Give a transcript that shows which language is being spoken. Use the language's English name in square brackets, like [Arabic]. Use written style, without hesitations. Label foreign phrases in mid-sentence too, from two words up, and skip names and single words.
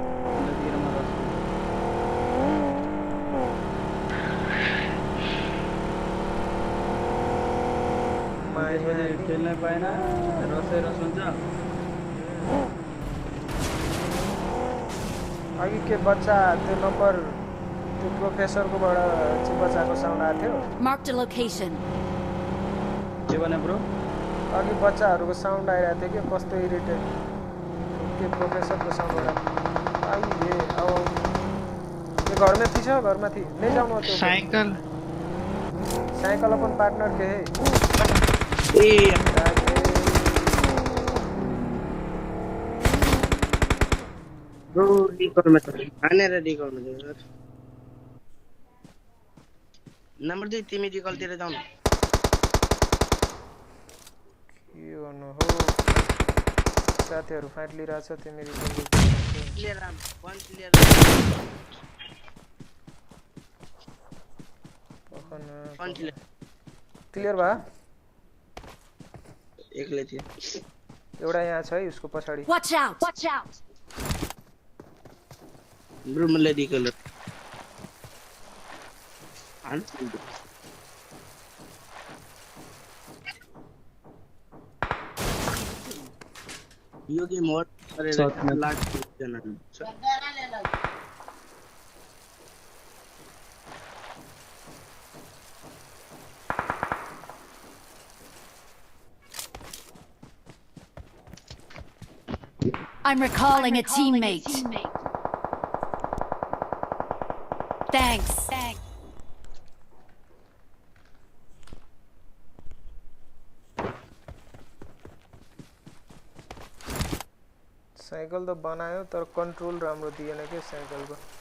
[Nepali] खेल्न पाएन रसै रस हुन्छ अघि के बच्चा त्यो नम्बर त्यो प्रोफेसरकोबाट चाहिँ बच्चाको साउन्ड आएको थियो [English] Marked a location. [Nepali] के भने ब्रो अघि बच्चाहरूको साउन्ड आइरहेको थियो कि कस्तो इरिटेट के प्रोफेसरको साउन्डबाट आइए अब त्यो घरमा थिएछ घरमा थिए नै जाउँ त्यो साइकिल [Hindi] अपन पार्टनर के है ए ब्रो रिकॉल में तो आने रे रिकॉल में यार नंबर दे [Nepali] तिमी रिकॉल तिर जाऊ के गर्नु हो साथीहरू फाइट लिइरहेछ तिमी [English] clear room one clear one [Nepali] क्लियर भा एकले थियो एउटा यहाँ छ है उसको पछाडी [English] Watch out! Watch out! [Nepali] ब्रो मलाई रिकॉल यो [English] game mode [Nepali] गरेर लाग जना [English] I'm recalling a teammate. Thanks. [Nepali] साइकल त बनायो तर कन्ट्रोल राम्रो दिएन के साइकलको